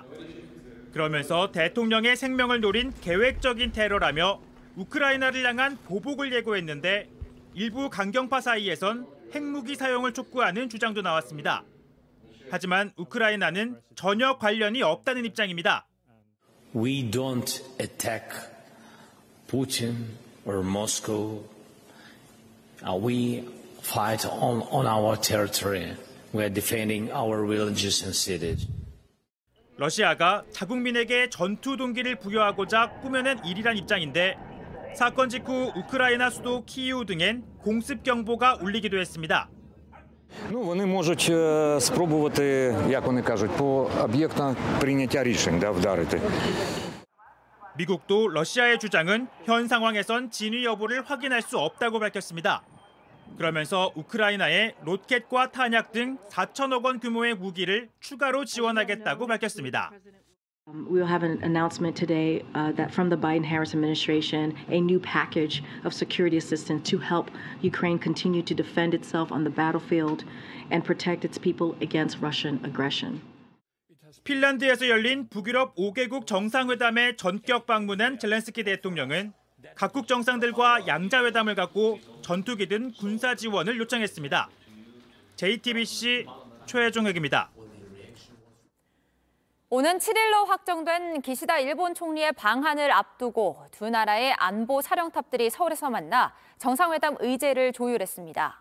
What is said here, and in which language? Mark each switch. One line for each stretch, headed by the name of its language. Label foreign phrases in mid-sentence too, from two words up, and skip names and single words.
Korean: 그러면서 대통령의 생명을 노린 계획적인 테러라며 우크라이나를 향한 보복을 예고했는데 일부 강경파 사이에선 핵무기 사용을 촉구하는 주장도 나왔습니다. 하지만 우크라이나는 전혀 관련이 없다는 입장입니다.
English: We don't attack Putin or Moscow. We fight on our territory. We are defending our villages and cities.
Korean: 러시아가 자국민에게 전투 동기를 부여하고자 꾸며낸 일이란 입장인데 사건 직후 우크라이나 수도 키이우 등엔 공습 경보가 울리기도 했습니다.
Ukrainian: Вони можуть спробувати, як вони кажуть, по об'єктах прийняття рішень, вдарити.
Korean: 미국도 러시아의 주장은 현 상황에선 진위 여부를 확인할 수 없다고 밝혔습니다. 그러면서 우크라이나에 로켓과 탄약 등 4천억 원 규모의 무기를 추가로 지원하겠다고 밝혔습니다.
English: We will have an announcement today that from the Biden-Harris administration, a new package of security assistance to help Ukraine continue to defend itself on the battlefield and protect its people against Russian aggression.
Korean: 핀란드에서 열린 북유럽 5개국 정상회담에 전격 방문한 젤렌스키 대통령은 각국 정상들과 양자회담을 갖고 전투기든 군사 지원을 요청했습니다. JTBC 최종혁입니다. 오는 7일로 확정된 기시다 일본 총리의 방한을 앞두고 두 나라의 안보 사령탑들이 서울에서 만나 정상회담 의제를 조율했습니다.